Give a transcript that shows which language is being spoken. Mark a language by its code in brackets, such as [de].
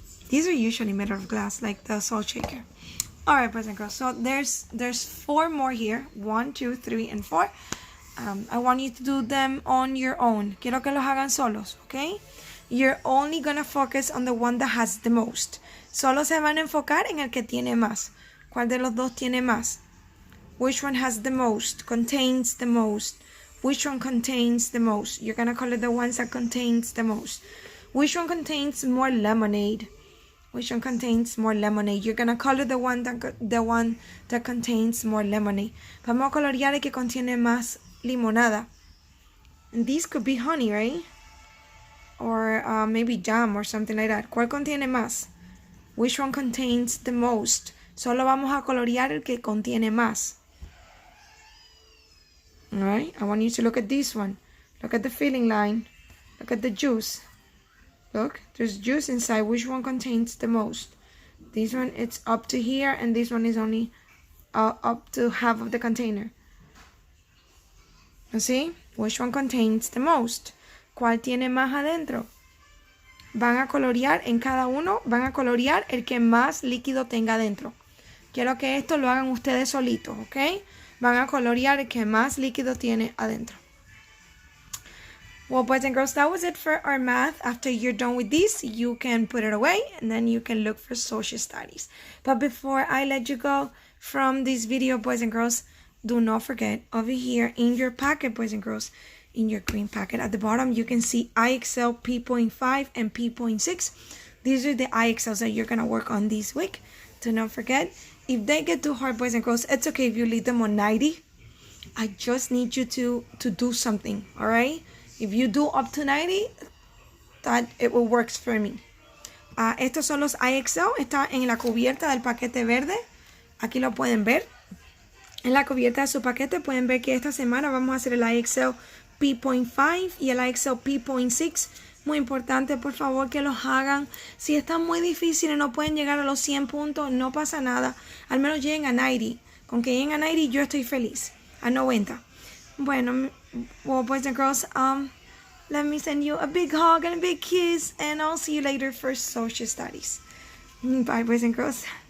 [en] These are usually made out of glass, like the salt shaker. Alright, boys and girls, so there's 4 more here. 1, 2, 3, and 4. I want you to do them on your own. [es] Quiero que los hagan solos, [en] okay? you're only gonna focus on the one that has the most. [es] Solo se van a enfocar en el que tiene más. ¿Cuál de los dos tiene más? [en] Which one has the most? Contains the most. Which one contains the most? You're gonna call it the ones that contains the most. Which one contains more lemonade? Which one contains more lemonade? You're gonna color the one that contains more lemonade. [es] Vamos a colorear el que contiene más limonada. [en] And these could be honey, right? Or maybe jam or something like that. [es] ¿Cuál contiene más? [en] Which one contains the most? [es] Solo vamos a colorear el que contiene más. [en] Alright, I want you to look at this one. Look at the filling line. Look at the juice. Look, there's juice inside. Which one contains the most? This one, it's up to here, and this one is only up to half of the container. You see? Which one contains the most? [es] ¿Cuál tiene más adentro? Van a colorear en cada uno, van a colorear el que más líquido tenga adentro. Quiero que esto lo hagan ustedes solitos, ¿ok? Van a colorear el que más líquido tiene adentro. [en] Well, boys and girls, that was it for our math. After you're done with this, you can put it away and then you can look for social studies. But before I let you go from this video, boys and girls, do not forget over here in your packet, boys and girls, in your green packet at the bottom, you can see IXL P.5 and P.6. These are the IXLs that you're going to work on this week. Do not forget, if they get too hard, boys and girls, it's okay if you leave them on 90. I just need you to do something, all right? If you do up to 90, that it will work for me. [es] Estos son los IXL. Está en la cubierta del paquete verde. Aquí lo pueden ver. En la cubierta de su paquete pueden ver que esta semana vamos a hacer el IXL P.5 y el IXL P.6. Muy importante, por favor, que los hagan. Si están muy difíciles, no pueden llegar a los 100 puntos, no pasa nada. Al menos lleguen a 90. Con que lleguen a 90, yo estoy feliz. A 90. [en] Bueno, well, boys and girls, let me send you a big hug and a big kiss, and I'll see you later for social studies. Bye, boys and girls.